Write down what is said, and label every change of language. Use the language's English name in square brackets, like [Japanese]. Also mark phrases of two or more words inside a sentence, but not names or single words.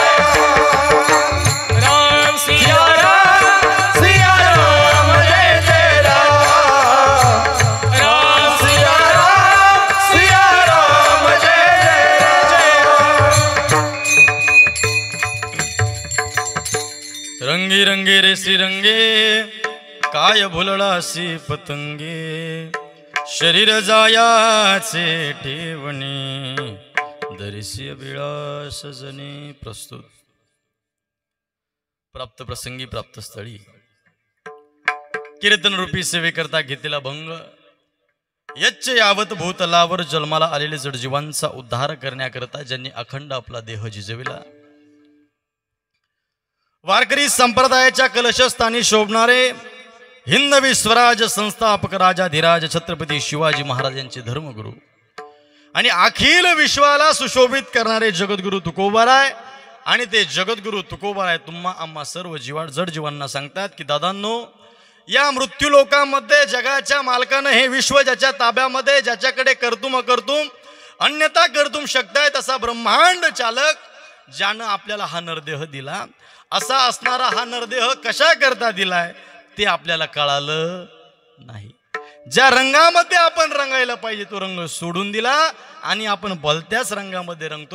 [Marathi] राम राम सिया राम जय जय राम राम सिया राम जय जय राम रंगी रंगे रे श्रीरंगे काय भुलळासी पतंगे शरीर जायाचे ठेवणे दर्शी अभिलाष जने प्रस्तुत प्राप्त प्रसंगी प्राप्त स्थळी कीर्तन रूपी सेवेकरता घेतलेला भंग [Sanskrit] यच्च यावत [Marathi] भूतलावर जन्माला आलेले जडजीवांचा उद्धार करण्याकरता ज्यांनी अखंड आपला देह झिजविला वारकरी संप्रदायाच्या कलशस्थानी शोभणारे हिंदवी स्वराज संस्थापक राजाधिराज छत्रपती शिवाजी महाराजांचे धर्मगुरू आणि अखिल विश्वाला सुशोभित करणारे जगद्गुरु तुकोबाराय. आणि ते जगद्गुरु तुकोबाराय तुम्हा आम्हा सर्व जड जीवांना सांगतात की दादांनो, या मृत्यू लोकांमध्ये जगाच्या मालकानं हे विश्व ज्याच्या ताब्यामध्ये, ज्याच्याकडे [Sanskrit] कर्तुम अकर्तुम अन्यथा कर्तुम [Marathi] शक्य आहे तसा ब्रह्मांड चालक ज्यानं आपल्याला हा नरदेह दिला, असा असणारा हा नरदेह कशा करता दिलाय ते आपल्याला कळालं नाही. ज्या रंगामध्ये आपण रंगायला पाहिजे तो रंग सोडून दिला आणि आपण भलत्याच रंगामध्ये रंगतोय.